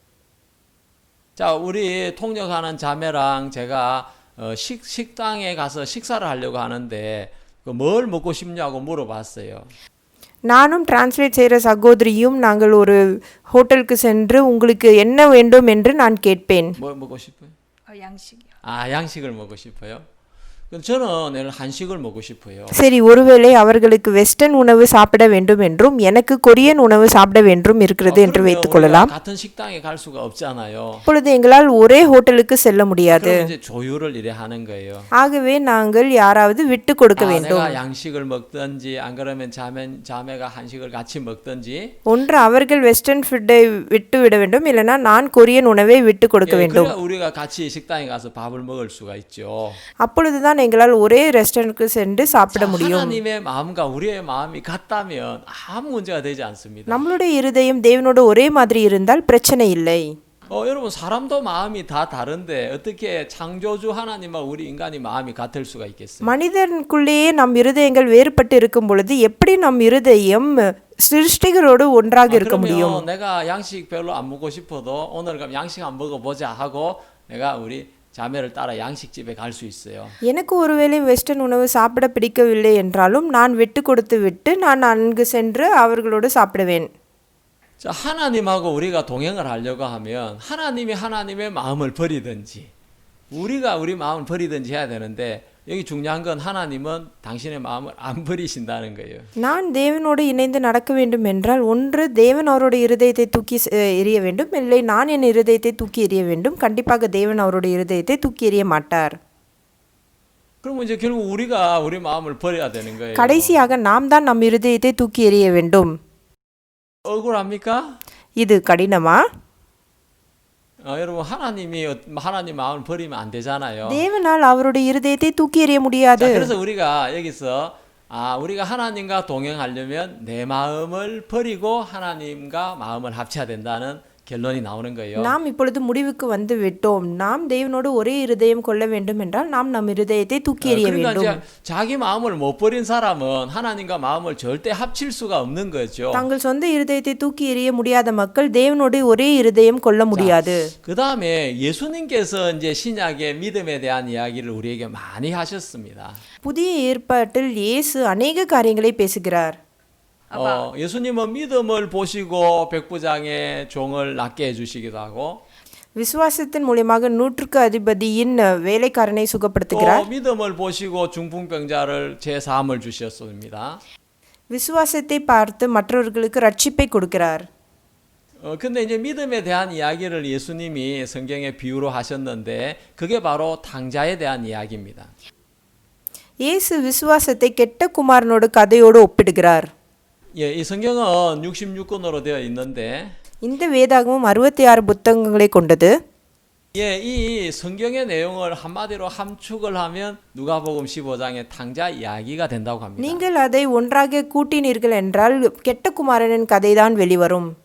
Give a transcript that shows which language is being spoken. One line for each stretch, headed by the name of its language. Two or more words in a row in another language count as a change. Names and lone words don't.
Korean: 자, 우리 통역하는 자매랑 제가 식당에 가서 식사를 하려고 하는데 뭘 먹고 싶냐고 물어봤어요.
Tamil: நானும் டிரான்ஸ்லேட் செய்கிற சகோதரியும் நாங்கள் ஒரு ஹோட்டலுக்கு சென்று உங்களுக்கு என்ன வேண்டும் என்று நான் கேட்பேன்.
Korean: 뭐 먹고 싶어요? 양식이요. 양식을 먹고 싶어요. 저는 내일 한식을 먹고 싶어요.
Tamil: சரி, ஒருவேளை அவர்களுக்கு வெஸ்டர்ன் உணவு சாப்பிட வேண்டும் என்றும் எனக்கு கொரியன் உணவு சாப்பிட வேண்டும் இருக்கிறது என்று வைத்துக் கொள்ளலாம்.
Korean: 같은 식당에 갈 수가 없잖아요.
Tamil: இப்பொழுது எங்களால் ஒரே ஹோட்டலுக்கு செல்ல முடியாது.
Korean: 그럼 이제 조율을 이래 하는 거예요.
Tamil: ஆகவே நாங்கள் யாராவது விட்டு கொடுக்க வேண்டும்.
Korean: 내가 양식을 먹든지 안 그러면 자매가 한식을 같이 먹든지.
Tamil: ஒன்று அவர்கள்
English: western food
Tamil: விட்டு விட வேண்டும், இல்லைனா நான் கொரியன் உணவை விட்டு கொடுக்க வேண்டும்.
Korean: 그러니까 우리가 같이 식당에 가서 밥을 먹을 수가 있죠.
Tamil: அப்பொழுதுதான் எங்களால் ஒரே ரெஸ்டாரண்ட்டுக்கு சென்று சாப்பிட முடியும்.
Korean: 하나님의 마음과 우리의 마음이 같다면 아무 문제가 되지 않습니다.
Tamil: நம்மளுடைய இருதயம் தேவனோடு ஒரே மாதிரி இருந்தால் பிரச்சனை இல்லை.
Korean: 여러분 사람도 마음이 다 다른데 어떻게 창조주 하나님과 우리 인간이 마음이 같을 수가 있겠어요?
Tamil: மனிதனுக்குள்ளேயே நம் இருதயங்கள் வேறுபட்டு இருக்கும் பொழுது எப்படி நம் இருதயம் சிருஷ்டிகளோடு ஒன்றாக இருக்க முடியும்?
Korean: 그러면 내가 양식 별로 안 먹고 싶어도 오늘 그럼 양식 안 먹어보자 하고 내가 우리 자매를 따라 양식집에 갈 수 있어요.
Tamil: எனக்கு ஒருவேளை வெஸ்டர்ன் உணவு சாப்பிட பிடிக்கவில்லை என்றாலும் நான் விட்டு கொடுத்து விட்டு நான் அங்கு சென்று அவர்களோடு சாப்பிடுவேன்.
Korean: 자, 하나님하고 우리가 동행을 하려고 하면 하나님의 마음을 버리든지 우리가 우리 마음을 버리든지 해야 되는데 여기 중요한 건 하나님은 당신의 마음을 안 버리신다는 거예요.
Tamil: நான் தேவனோடு இணைந்து நடக்க வேண்டும் என்றால் ஒன்று தேவன் அவருடைய இருதயத்தை தூக்கி எறிய வேண்டும், இல்லை நான் என் இருதயத்தை தூக்கி எறிய வேண்டும். கண்டிப்பாக தேவன் அவருடைய இருதயத்தை தூக்கி எறிய மாட்டார்.
Korean: 그럼 이제 결국 우리가 우리 마음을 버려야 되는 거예요.
Tamil: கடைசியாக நாம் தான் நம் இருதயத்தை தூக்கி எறிய வேண்டும்.
Korean: 억울합니까?
Tamil: இது கடினமா?
Korean: 여러분 하나님 마음을 버리면 안 되잖아요.
Tamil: தேவனால் அவருடைய இருதயத்தை தூக்கி எறிய
Korean: 자,
Tamil: முடியாது.
Korean: 그래서 우리가 여기서 우리가 하나님과 동행하려면 내 마음을 버리고 하나님과 마음을 합쳐야 된다는 결론이 나오는 거예요.
Tamil: நாம் இப்பொழுது முடிவுக்கு வந்து விட்டோம். நாம் தேவனோடு ஒரே இருதயம் கொள்ள வேண்டும் என்றால் நாம் நம் இருதயத்தை தூக்கி எறிய
Korean: 그러니까
Tamil: வேண்டும்.
Korean: 이제 자기 마음을 못 버린 사람은 하나님과 마음을 절대 합칠 수가 없는 거죠.
Tamil: தங்கள் சொந்த இருதயத்தை தூக்கி எறிய முடியாத மக்கள் தேவனோடு ஒரே இருதயம் கொள்ள முடியாது.
Korean: 그 다음에 예수님께서 이제 신약의 믿음에 대한 이야기를 우리에게 많이 하셨습니다.
Tamil: புதிய ஏற்பாட்டில் இயேசு அநேக காரியங்களை பேசுகிறார்.
Korean: 예수님은 믿음을 보시고 백부장의 종을 낫게 해주시기도 하고
Tamil: விசுவாசத்தின் மூலமாக 100க்கு அதிபதியின் வேலைக்காரனை சுகப்படுத்துகிறார்.
Korean: 또 믿음을 보시고 중풍병자를 제3을 주셨습니다.
Tamil: விசுவாசத்தை பார்த்து மற்றவர்களுக்கு ரட்சிப்பை கொடுக்கிறார்.
Korean: 근데 이제 믿음에 대한 이야기를 예수님이 성경에 비유로 하셨는데 그게 바로 탕자에 대한 이야기입니다.
Tamil: இயேசு விசுவாசத்தை கெட்ட குமாரனோடு கதையோடு ஒப்பிடுகிறார்.
Korean: 예, 이 성경은 66권으로 되어 있는데
Tamil: இந்த வேதாகமும் 66 புத்தகங்களை கொண்டது.
Korean: 예, 이 성경의 내용을 한마디로 함축을 하면 누가복음 15장의 탕자 이야기가 된다고 합니다.
Tamil: நீங்கள் அதை ஒன்றாக கூட்டினீர்கள் என்றால் கெட்ட குமாரனின் கதைதான் வெளிவரும்.